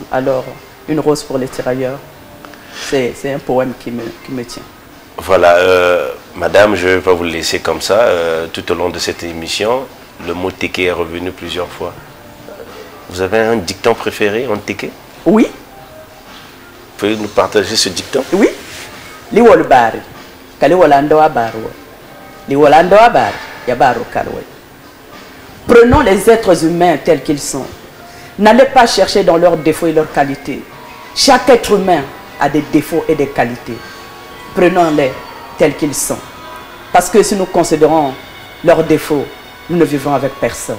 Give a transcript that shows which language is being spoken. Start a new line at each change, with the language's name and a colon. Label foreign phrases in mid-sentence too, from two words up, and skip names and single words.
French: Alors, une rose pour les tirailleurs, c'est un poème qui me tient. Voilà, madame, je ne vais pas vous laisser comme ça. Tout au long de cette émission, le mot téké est revenu plusieurs fois. Vous avez un dicton préféré en téké? Oui. Vous pouvez nous partager ce dicton? Oui.
Ibali Teke: Liwol bari, kaliwolando abaro. Liwolando abari, yabaro kalwe.
French: Prenons les êtres humains tels qu'ils sont. N'allez pas chercher dans leurs défauts et leurs qualités. Chaque être humain a des défauts et des qualités. Prenons-les tels qu'ils sont. Parce que si nous considérons leurs défauts, nous ne vivrons avec personne.